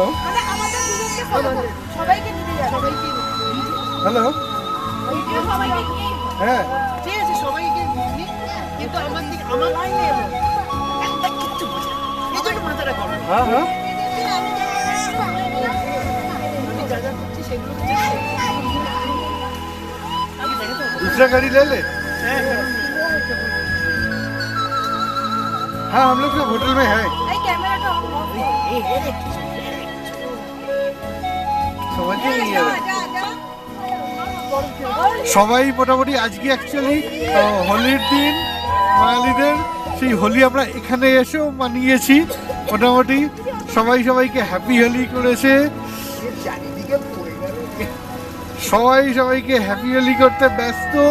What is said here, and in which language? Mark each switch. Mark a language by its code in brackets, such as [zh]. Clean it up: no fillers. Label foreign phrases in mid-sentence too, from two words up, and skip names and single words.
[bn] মানে আমাদের দুজনকে ফলো করবে, সবাইকে নিতে যাবে, সবাইকে হ্যালো, ভিডিও সবাইকে নিয়ে, হ্যাঁ ঠিক আছে সবাইকে নিয়ে, কিন্তু আমার দিকে আমার লাইনে এলো একটা কিচ্ছু বোঝে না, এজন্য মাথাটা গরম। হ্যাঁ হ্যাঁ, আমি যা যা করছি সেগুলো [hi] दूसरा गाड़ी ले ले। हाँ हम लोग सब होटल में है। [bn] এই ক্যামেরাটা অফ করো, এই [hi] समझ ही नहीं आ रहा। [bn] সবাই মোটামুটি আজকে অ্যাকচুয়ালি হোলির দিন, বাঙালিদের সেই হোলি আমরা এখানে এসেও মানিয়েছি মোটামুটি। সবাই সবাইকে [en] happy Holi [bn] করেছে, চারিদিকে পড়ে গেল। সবাই সবাইকে [en] happy Holi [bn] করতে ব্যস্ত।